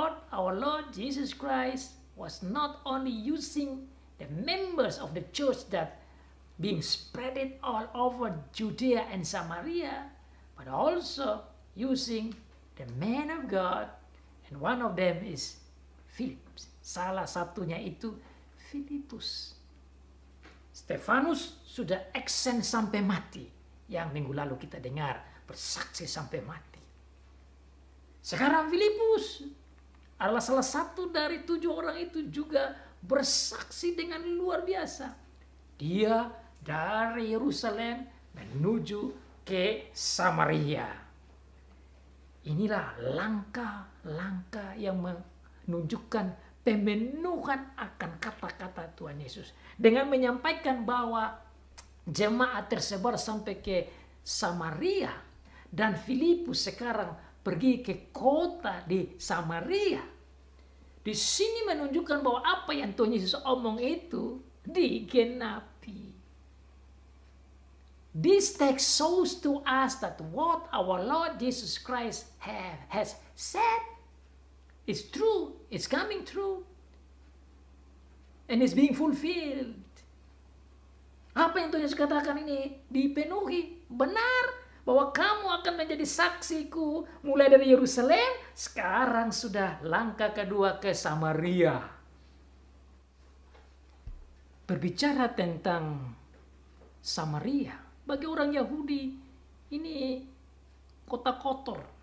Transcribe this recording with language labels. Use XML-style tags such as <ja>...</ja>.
<en>Our Lord Jesus Christ was not only using the members of the church that being spread all over Judea and Samaria, but also using the man of God, and one of them is Philip.</en> <id>Salah satunya itu Filipus. Stefanus sudah eksen sampai mati. Yang minggu lalu kita dengar, bersaksi sampai mati. Sekarang Filipus adalah salah satu dari 7 orang itu juga bersaksi dengan luar biasa. Dia dari Yerusalem menuju ke Samaria. Inilah langkah-langkah yang menunjukkan pemenuhan akan kata-kata Tuhan Yesus. Dengan menyampaikan bahwa jemaat tersebar sampai ke Samaria dan Filipus sekarang pergi ke kota di Samaria. Di sini menunjukkan bahwa apa yang Tuhan Yesus omong itu digenapi.</id> <en>This text shows to us that what our Lord Jesus Christ has said is true, it's coming true, and it's being fulfilled.</en> <id>Apa yang Tuhan Yesus katakan ini dipenuhi. Benar bahwa kamu akan menjadi saksiku mulai dari Yerusalem, sekarang sudah langkah kedua ke Samaria. Berbicara tentang Samaria, bagi orang Yahudi ini kota kotor.</id>